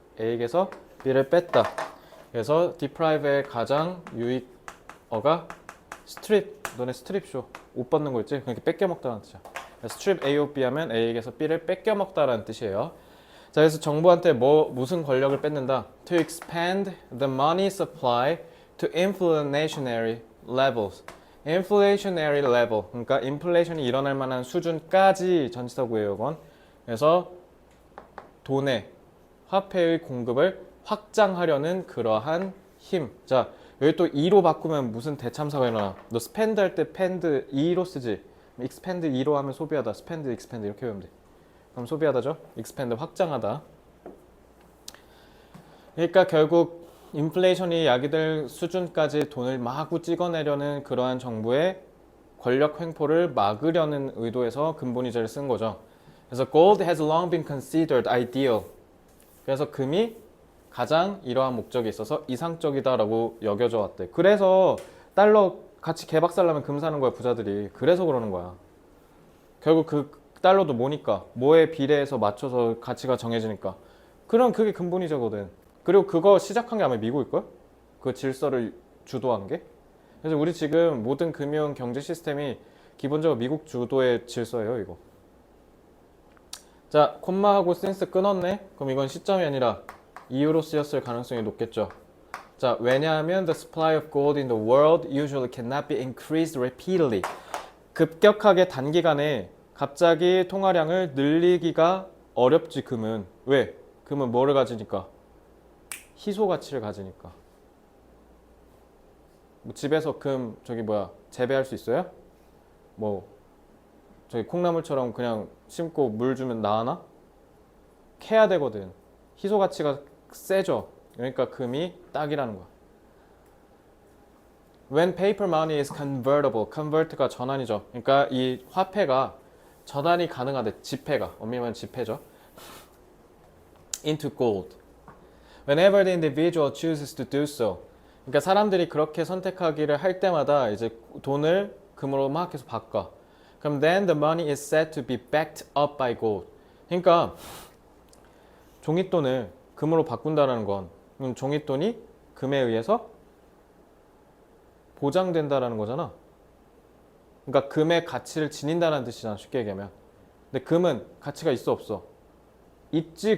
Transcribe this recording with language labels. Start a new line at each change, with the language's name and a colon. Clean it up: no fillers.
Korean: A에게서 B를 뺐다. 그래서 deprive의 가장 유익어가 strip. 너네 strip 쇼. 옷 벗는 거 있지? 그러니까 뺏겨 먹다라는 뜻이야.
English: strip A of B
Korean: 하면 A에게서 B를 뺏겨 먹다라는 뜻이에요. 자, 그래서 정부한테 무슨 권력을 뺏는다?
English: To expand the money supply to inflationary levels. inflationary level.
Korean: 그러니까 인플레이션이 일어날 만한 수준까지 전치사구예요, 이건. 그래서 돈의 화폐의 공급을 확장하려는 그러한 힘. 자, 여기 또 2로 바꾸면 무슨 대참사가 일어나? 너 spend 할 때 spend 2로 쓰지? expand 2로 하면 소비하다. spend, expand 이렇게 외우면 돼. 그럼 소비하다죠? expand 확장하다. 그러니까 결국 인플레이션이 야기될 수준까지 돈을 마구 찍어내려는 그러한 정부의 권력 횡포를 막으려는 의도에서 근본이제를 쓴 거죠. 그래서
English: gold has long been considered ideal.
Korean: 그래서 금이 가장 이러한 목적에 있어서 이상적이다라고 여겨져 왔대. 그래서 달러 같이 개박살나면 금 사는 거야, 부자들이. 그래서 그러는 거야. 결국 그 달러도 뭐니까? 뭐에 비례해서 맞춰서 가치가 정해지니까. 그럼 그게 근본이자거든. 그리고 그거 시작한 게 아마 미국일걸? 그 질서를 주도한 게. 그래서 우리 지금 모든 금융 경제 시스템이 기본적으로 미국 주도의 질서예요, 이거. 자, 콤마하고 센스 끊었네? 그럼 이건 시점이 아니라 이유로 쓰였을 가능성이 높겠죠.
English: 자,
Korean: 왜냐하면
English: the supply of gold in the world usually cannot be increased repeatedly.
Korean: 급격하게 단기간에 갑자기 통화량을 늘리기가 어렵지, 금은. 왜? 금은 뭐를 가지니까? 희소 가치를 가지니까. 뭐 집에서 금 재배할 수 있어요? 뭐 저기 콩나물처럼 그냥 심고 물 주면 나하나? 캐야 되거든. 희소 가치가 세죠. 그러니까 금이 딱이라는 거야.
English: When paper money is convertible, convert가
Korean: 전환이죠. 그러니까 이 화폐가 전환이 가능하대. 지폐가, 엄밀히 지폐죠.
English: into gold. Whenever the individual chooses to do so.
Korean: 그러니까 사람들이 그렇게 선택하기를 할 때마다 이제 돈을 금으로 막 계속 바꿔. 그럼
English: then the money is said to be backed up by gold.
Korean: 그러니까 종잇돈을 금으로 바꾼다는 건 종잇돈이 금에 의해서 보장된다라는 거잖아. 그러니까 금의 가치를 지닌다는 뜻이잖아, 쉽게 얘기하면. 근데 금은 가치가 있어 없어? 있지.